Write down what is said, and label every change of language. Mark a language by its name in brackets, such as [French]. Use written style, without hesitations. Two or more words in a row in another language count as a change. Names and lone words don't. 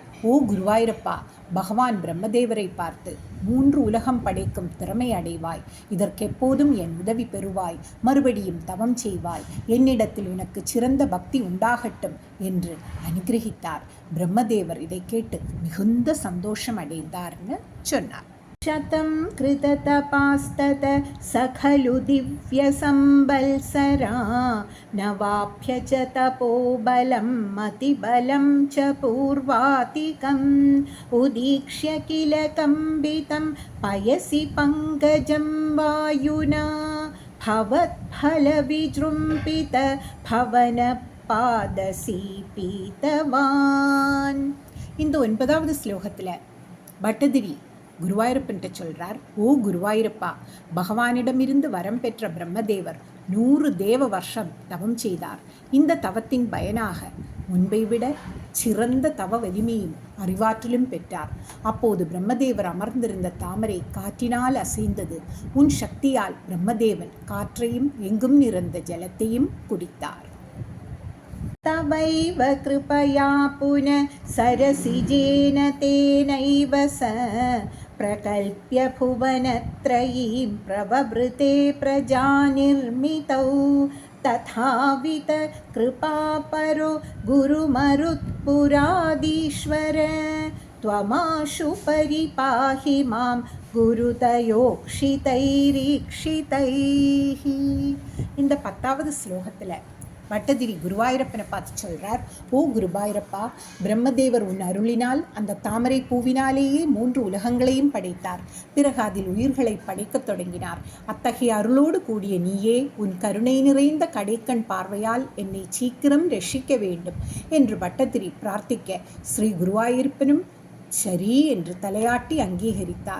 [Tamil] ஓ குருவாயூரப்பா, பகவான் பிரம்மதேவரை பார்த்து 3 உலகம் படைக்கும் திறமை அடைவாய், இதற்கெப்போதும் என் உதவி பெறுவாய், மறுபடியும் தவம் செய்வாய், என்னிடத்தில் உனக்கு சிறந்த பக்தி உண்டாகட்டும் என்று அனுகிரகித்தார். பிரம்மதேவர் இதை கேட்டு மிகுந்த சந்தோஷம் அடைந்தார்னு சொன்னார். [Sanskrit] शतं कृततपास्तत सखलु दिव्यसंवत्सरा नवाप्य च तपोबलं मतिबलं च पूर्वातिकम् उदीक्ष्य किल कम्बितं पयसि पङ्कजं वायुना भवत्फलविजृम्भित भवनपादसीपीतवान्. [Tamil] இந்த 9வது ஸ்லோகத்தில் பட்டதிரி குருவாயூரப்பன்ட்ட சொல்கிறார். ஓ குருவாயூரப்பா, பகவானிடமிருந்து வரம் பெற்ற பிரம்மதேவர் 100 தேவ வருஷம் தவம் செய்தார். இந்த தவத்தின் பயனாக முன்பை விட சிறந்த தவ வலிமையும் அறிவாற்றலும் பெற்றார். அப்போது பிரம்மதேவர் அமர்ந்திருந்த தாமரை காற்றினால் அசைந்தது. உன் சக்தியால் பிரம்மதேவன் காற்றையும் எங்கும் நிறைந்த ஜலத்தையும் குடித்தார். [Sanskrit] तवैव कृपया पुनः सरसिजेन तेनैव स प्रकल्प्य भुवनत्रयीं प्रववृते प्रजानिर्मितौ तथावित कृपापरो गुरुमरुत्पुरादीश्वर त्वमाशु परिपाहि मां गुरुतयोक्षितैरीक्षितैः. [Tamil] இந்த 10வது ஸ்லோகத்தில் பட்டதிரி குருவாயூரப்பனை பார்த்து சொல்கிறார். ஓ குருவாயூரப்பா, பிரம்மதேவர் உன் அருளினால் அந்த தாமரை பூவினாலேயே 3 உலகங்களையும் படைத்தார். பிறகு அதில் உயிர்களை படைக்கத் தொடங்கினார். அத்தகைய அருளோடு கூடிய நீயே உன் கருணை நிறைந்த கடைக்கண் பார்வையால் என்னை சீக்கிரம் ரட்சிக்க வேண்டும் என்று பட்டதிரி பிரார்த்திக்க ஸ்ரீ குருவாயூரப்பனும் சரி என்று தலையாட்டி அங்கீகரித்தார்.